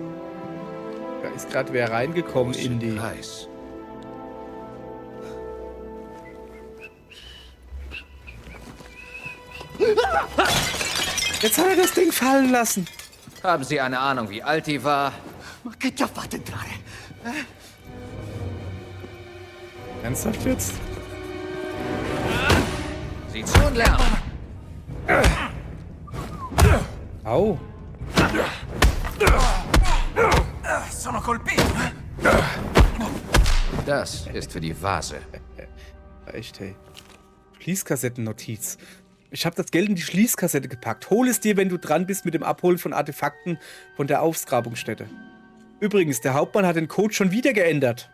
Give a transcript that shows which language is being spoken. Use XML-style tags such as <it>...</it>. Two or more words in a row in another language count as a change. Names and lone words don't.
<de>Da ist gerade wer reingekommen in die... Kreis. Jetzt hat er das Ding fallen lassen. Haben Sie eine Ahnung, wie alt die war?</de> <it>Ma che ti ha fatto entrare?</it> <de>Ernsthaft jetzt? Sieh zu und lern. Au.</de> <it>Sono colpito.</it> <de>Das ist für die Vase. Echt, hey. Schließkassettennotiz. Ich habe das Geld in die Schließkassette gepackt. Hol es dir, wenn du dran bist mit dem Abholen von Artefakten von der Ausgrabungsstätte. Übrigens, der Hauptmann hat den Code schon wieder geändert.</de>